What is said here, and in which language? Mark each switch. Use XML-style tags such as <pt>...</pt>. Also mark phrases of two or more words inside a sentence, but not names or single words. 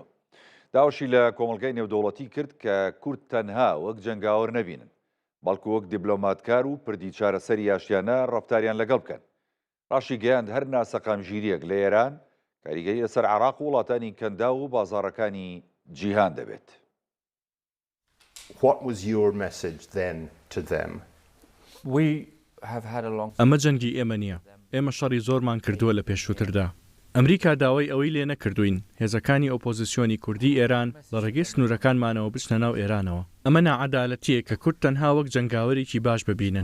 <ckb>داوشی لە کۆمەلگای نێودەوڵەتی کرد کە کورد تەنها وەک جەنگاوەر نەبینن، بەڵکو وەک دیبلۆماتکار و پردی چارەسەری یاشیانە ڕەفتاریان لەگەڵ بکەن. ڕاشی گەیاند هەر ناسەقامژیریەک لە ئێران کاریگەری لەسەر عێراق و وڵاتانی کەندا و بازاڕەکانی جیهان دەبێت.</ckb> <en>What was your message then to them?</en> <ckb>ئەمە جەنگی ئێمە نییە. ئێمە شەڕی زۆرمان کردووە لە پێشووتردا. ئەمریکا داوای ئەوەی لێ نەکردوین هێزەکانی ئۆپۆزیسیۆنی کوردی ئێران لە ڕێگەی سنوورەکانمانەوە بچنە ناو ئێرانەوە. ئەمە ناعەدالەتیە کە کورد تەنها وەک جەنگاوەرێکی باش ببینن.</ckb>